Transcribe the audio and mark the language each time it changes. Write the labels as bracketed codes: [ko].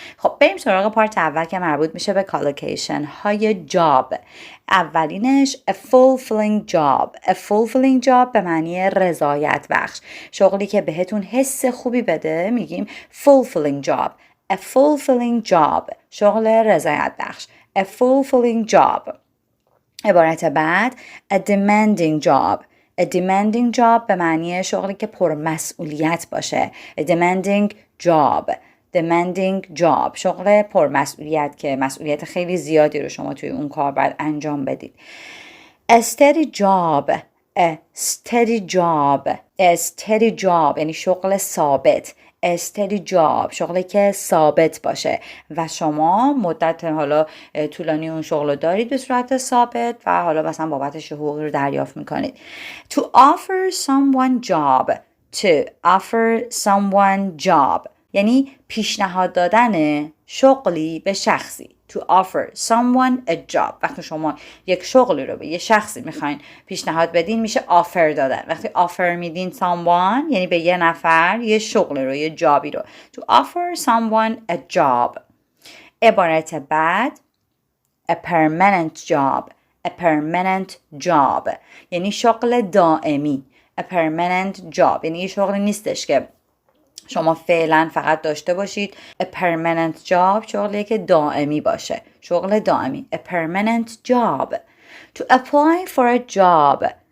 [fa] خب بریم سراغ پارت اول که مربوط میشه به کالوکیشن های جاب. اولینش a fulfilling job. [en] A fulfilling job [fa] به معنی رضایت بخش، شغلی که بهتون حس خوبی بده میگیم fulfilling job. [en] A fulfilling job [fa] شغل رضایت بخش. [en] A fulfilling job. [fa] عبارت بعد [en] a demanding job. A demanding job [fa] به معنی شغلی که پرمسئولیت باشه. [en] A demanding job. [fa] Demanding job شغل پرمسئولیت که مسئولیت خیلی زیادی رو شما توی اون کار باید انجام بدید. [en] A steady job. A steady job. A steady job [fa] یعنی شغل ثابت. A steady job شغلی که ثابت باشه و شما مدت حالا طولانی اون شغل رو دارید به صورت ثابت و حالا مثلا بابتش حقوقی رو دریافت میکنید. [en] To offer someone job. To offer someone job [fa] یعنی پیشنهاد دادن شغلی به شخصی. [en] To offer someone a job. [fa] وقتی شما یک شغلی رو به یه شخصی میخواین پیشنهاد بدین میشه offer دادن. وقتی offer میدین someone یعنی به یه نفر یه شغلی رو، یه جابی رو. [en] To offer someone a job. [fa] عبارت بعد [en] a permanent job. A permanent job [fa] یعنی شغل دائمی. [en] A permanent job [fa] یعنی یه شغلی نیستش که شما فعلا فقط داشته باشید. [en] A permanent job [fa] شغلیه که دائمی باشه، شغل دائمی. [en] A permanent job. To apply for a job.